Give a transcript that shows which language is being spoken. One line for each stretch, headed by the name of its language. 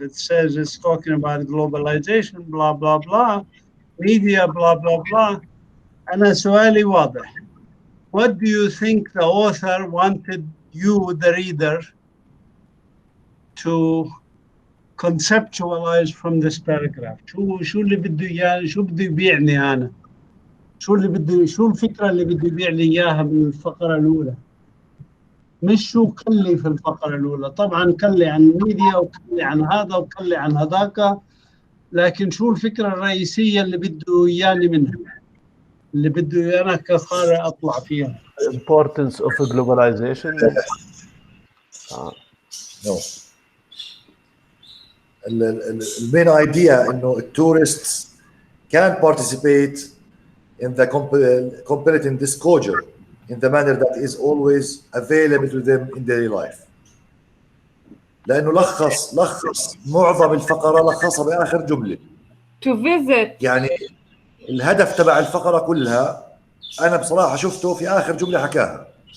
English: It says it's talking about globalization, blah, blah, blah, media, blah, blah, blah.
Arabic: أنا سؤالي واضح.
English: What do you think the author wanted you, the reader, to conceptualize from this paragraph?
Arabic: شو اللي بده يعني شو بده يبيعني أنا؟ شو الفكرة اللي بده يبيع لي إياها من الفقرة الأولى؟ مش شو كلي في الفقرة الأولى، طبعا كلي عن الميديا وكلي عن هذا وكلي عن هذاك، لكن شو الفكرة الرئيسية اللي بده إياني منها؟ اللي بده أنا كقارئ أطلع فيها.
English: Importance of globalization. No.
Arabic: المين
English: idea
Arabic: إنه التورستس
English: can participate in the comparative disclosure in the manner that is always available to them in daily life.
Arabic: لأنه لخص معظم الفقرة لخصها بآخر جملة.
English: To visit.
Arabic: يعني الهدف تبع الفقرة كلها أنا بصراحة شفته في آخر جملة حكاها.